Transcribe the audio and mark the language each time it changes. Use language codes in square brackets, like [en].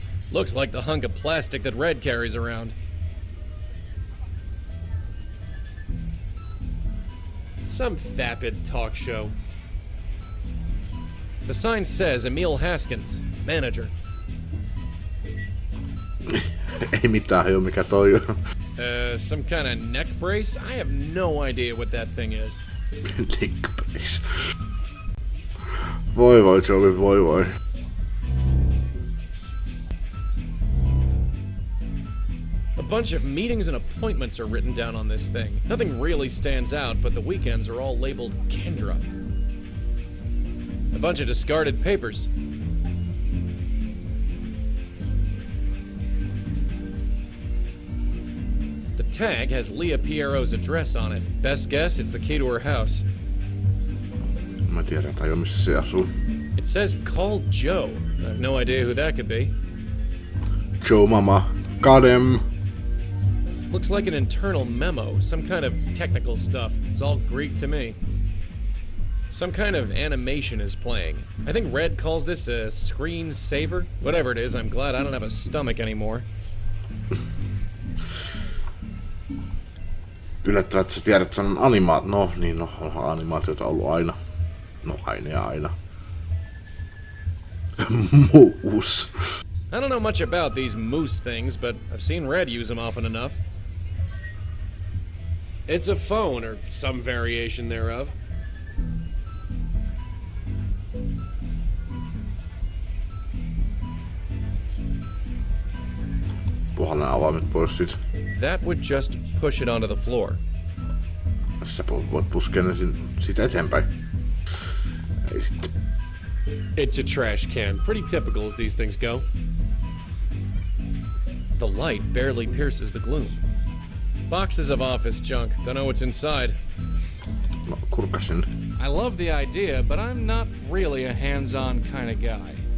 [en] Looks like the hunk of plastic that Red carries around. Some vapid talk show. The sign says Emil Haskins, manager. [fi] Ei mitään hajua mikä toi on. [en] Some kind of neck brace? I have no idea what that thing is. Neck brace. [fi] Voi Joey, voi. [en] A bunch of meetings and appointments are written down on this thing. Nothing really stands out, but the weekends are all labeled Kendra. A bunch of discarded papers. tag has Leah Piero's address on it. Best guess, it's the key to her house. [fi] Mä tiedän tai missä se asuu. [en] It says call Joe. I have no idea who that could be. Joe Mama. Got him. Looks like an internal memo, some kind of technical stuff. It's all Greek to me. Some kind of animation is playing. I think Red calls this a screen saver. Whatever it is, I'm glad I don't have a stomach anymore. [fi] Yllättävää, että sä tiedät sanan animaat. No, niin no, onhan animaatioita ollut aina. No, aina ja aina. [en] Moose. I don't know much about these moose things, but I've seen Red use them often enough. It's a phone, or some variation thereof. [fi] Puhallan avaimet pois siitä. [en] That would just push it onto the floor. [fi] Sä voit puskea ne siitä eteenpäin. Ei sitten. [en] It's a trash can. Pretty typical as these things go. The light barely pierces the gloom. Boxes of office junk. Don't know what's inside. [fi] No, kurkasin. [en] I love the idea, but I'm not really a hands-on kind of guy.